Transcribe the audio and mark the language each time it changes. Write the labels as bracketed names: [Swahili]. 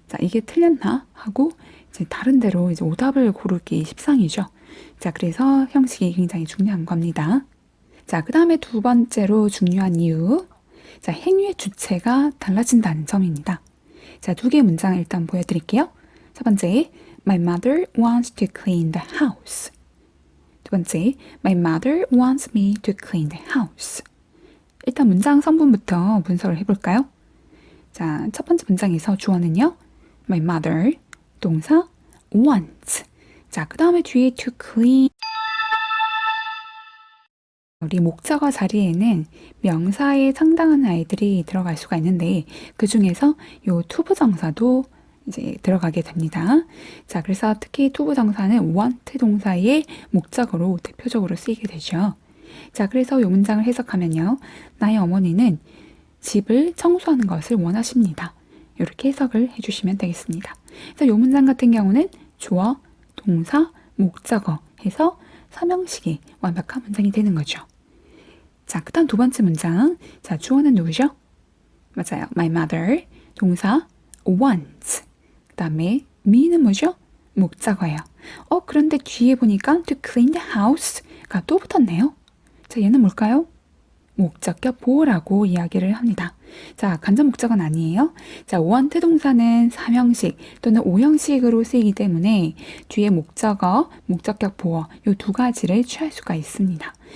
[Korean] 자, 이게 틀렸나 하고 이제 다른 데로 이제 오답을 고르기 십상이죠. 자, 그래서 형식이 굉장히 중요한 겁니다. 자, 그 다음에 두 번째로 중요한 이유. 자, 행위의 주체가 달라진다는 점입니다. 자, 두 개의 문장을 일단 보여드릴게요. 첫 번째, [English] My mother wants to clean the house. [Korean] 두 번째, [English] My mother wants me to clean the house. [Korean] 일단 문장 성분부터 분석을 해볼까요? 자, 첫 번째 문장에서 주어는요. [English] My mother, [Korean] 동사 [English] wants. [Korean] 자, 그 다음에 뒤에 to clean. 우리 목적어 자리에는 명사에 상당한 아이들이 들어갈 수가 있는데 그 중에서 요 투부정사도 이제 들어가게 됩니다. 자, 그래서 특히 투부정사는 want 동사의 목적어로 대표적으로 쓰이게 되죠. 자, 그래서 이 문장을 해석하면요. 나의 어머니는 집을 청소하는 것을 원하십니다. 이렇게 해석을 해주시면 되겠습니다. 그래서 이 문장 같은 경우는 주어, 동사, 목적어 해서 삼형식이 완벽한 문장이 되는 거죠. 자, 그 다음 두 번째 문장. 자, 주어는 누구죠? 맞아요. [English] My mother, [Korean] 동사 [English] wants. [Korean] 그 다음에 me는 뭐죠? 목적어예요. 그런데 뒤에 보니까 [English] to clean the house [Korean] 가 또 붙었네요. 자, 얘는 뭘까요? 목적격 보호라고 이야기를 합니다. 자, 간접 목적어는 아니에요. 자, want 동사는 삼형식 또는 오형식으로 쓰이기 때문에 뒤에 목적어, 목적격 보호 이 두 가지를 취할 수가 있습니다.